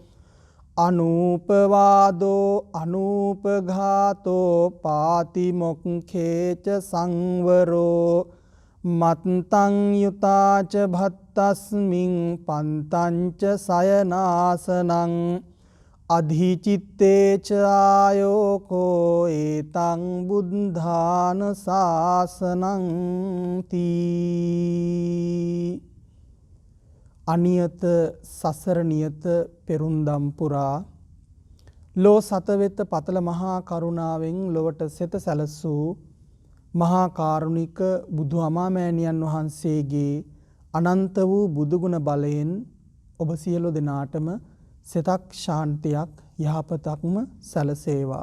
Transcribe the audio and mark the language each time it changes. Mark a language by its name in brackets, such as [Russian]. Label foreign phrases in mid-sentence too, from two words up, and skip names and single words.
[Pali] අනූපවාදෝ අනූපඝාතෝ පාතිමොක්ඛේච සංවරෝ මත්තං යුතාච භත්තස්මින් පන්තංච සයනාසනං අධිචිත්තේච ආයෝකෝ ඒතං බුද්ධාන ශාසනං [Sinhala] තී අනියත සසර නියත පෙරුම්දම් පුරා ලෝ සතවෙත පතල මහා කරුණාවෙන් ලොවට සෙත සැලසූ මහා කාරුණික බුදු අමාමෑණියන් වහන්සේගේ අනන්ත වූ බුදුගුණ බලයෙන් ඔබ සියලු දෙනාටම සිතක් ශාන්තියක් යහපතක්ම සැලසේවා.